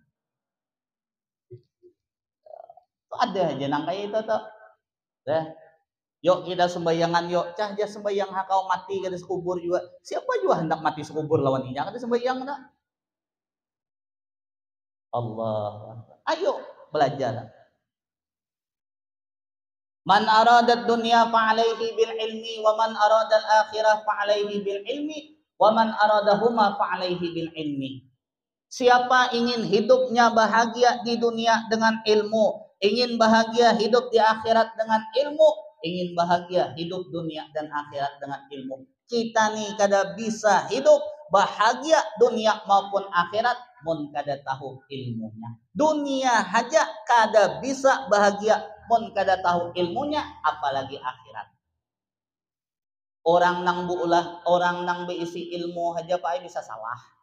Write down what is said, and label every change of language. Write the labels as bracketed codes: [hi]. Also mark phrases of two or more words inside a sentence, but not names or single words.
[bjn] Ada aja nang kayak itu tuh. Yuk kita sembayangan yuk, cah aja sembayang kau mati kada sekubur juga. Siapa juga hendak mati sekubur lawan ini? Kada sembayang dah. Allah. Ayo belajar. [ar] من أراد الدنيا فعليه بالعلم ومن أراد الآخرة فعليه بالعلم ومن أرادهما فعليه بالعلم. [bjn] Siapa ingin hidupnya bahagia di dunia dengan ilmu, ingin bahagia hidup di akhirat dengan ilmu, ingin bahagia hidup dunia dan akhirat dengan ilmu. Kita nih kada bisa hidup bahagia dunia maupun akhirat mun kada tahu ilmunya. Dunia aja kada bisa bahagia mun kada tahu ilmunya, apalagi akhirat. Orang nang buulah, orang nang beisi ilmu aja pak bisa salah.